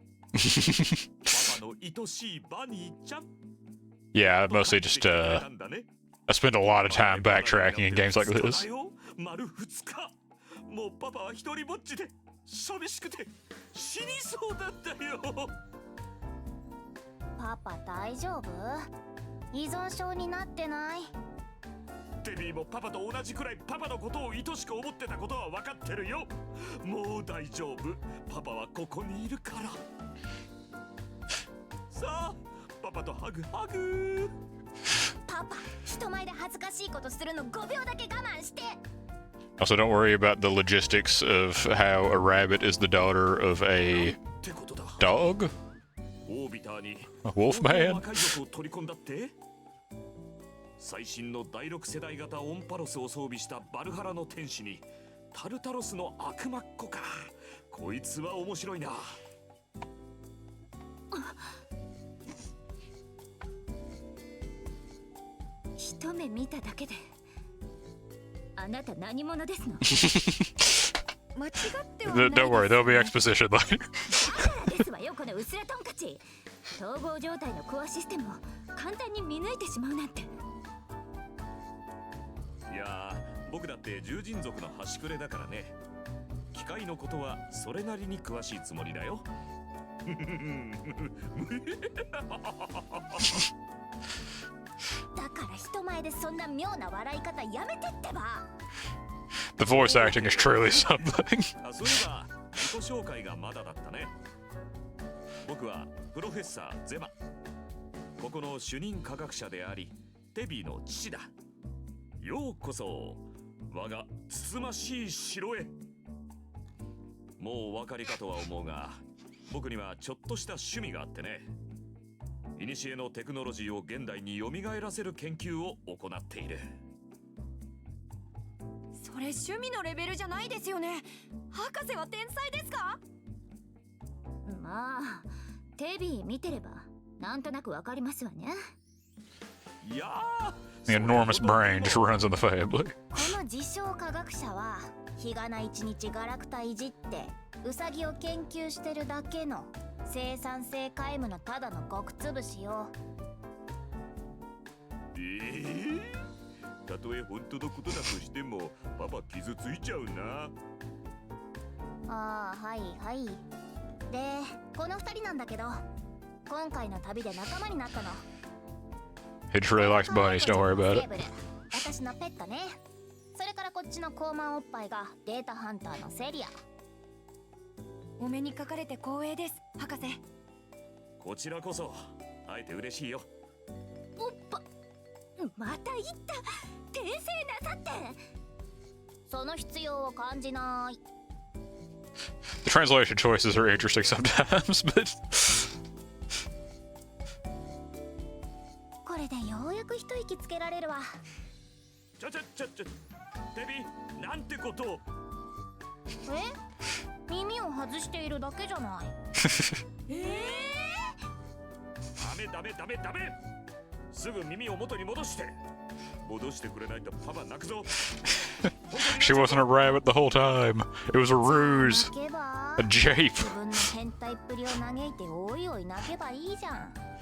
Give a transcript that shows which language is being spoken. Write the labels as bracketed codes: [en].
[ja] パパの愛しいバニーちゃん。 [en] Yeah, I've mostly just, I spend a lot of time backtracking in games like this. [ja] 丸2日。もうパパは一人ぼっちで寂しくて死にそうだったよ。パパ大丈夫？依存症になってない？テビーもパパと同じくらいパパのことを愛しく思ってたことは分かってるよ。もう大丈夫。パパはここにいるから。さあパパとハグハグ。パパ、人前で恥ずかしいことするの5秒だけ我慢して。 [en] Also, don't worry about the logistics of how a rabbit is the daughter of a [ja] ってことだ。 [en] dog? [ja] オービターに [en] A wolf man? [ja] 魔界族を取り込んだって。最新の第6世代型オンパロスを装備したバルハラの天使にタルタロスの悪魔っ子か。こいつは面白いな。一目見ただけであなた何者ですの？間違ってはない [en] Don't worry, there'll be exposition later. [ja] だからですわよ、この薄らトンカチ。統合状態のコアシステムを簡単に見抜いてしまうなんて。いやー、僕だって獣人族の端くれだからね。機械のことはそれなりに詳しいつもりだよ。だから人前でそんな妙な笑い方やめてってば。 [en] The voice acting is truly something. [ja] あ、そういえば自己紹介がまだだったね。僕はプロフェッサーゼマ、ここの主任科学者でありテビーの父だ。ようこそ我がつつましい城へ。もうお分かりかとは思うが、僕にはちょっとした趣味があってね。古のテクノロジーを現代に蘇らせる研究を行っている。それ趣味のレベルじゃないですよね。博士は天才ですか？まあテビー見てればなんとなくわかりますわね。いやー、 [en] The enormous brain just runs in the family. [ja] この自称科学者は日がな一日ガラクタいじってウサギを研究してるだけの生産性皆無のただの極つぶしよ。たとえ本当のことだとしてもパパ傷ついちゃうな。ああ、はいはい。で、この2人なんだけど、今回の旅で仲間になったの。 [en] He just really likes bunnies, don't worry about it. [ja] 私のペットね。それからこっちの高慢おっぱいがデータハンターのセリア。お目にかかれて光栄です、博士。こちらこそ会えて嬉しいよ。おっぱ、また言った。転生なさって。その必要を感じない。 [en] The translation choices are interesting sometimes, but [ja] これでようやく一息つけられるわ。ちょ、テビ、なんてことを。え？耳を外しているだけじゃない。ダメ。すぐ耳を元に戻して。戻してくれないとパパ泣くぞ。 [en] she wasn't a rabbit the whole time. It was a ruse, [ja] 泣けば [en] a jape. [ja] 自分の変態っぷりを嘆いておいおい泣けばいいじゃん。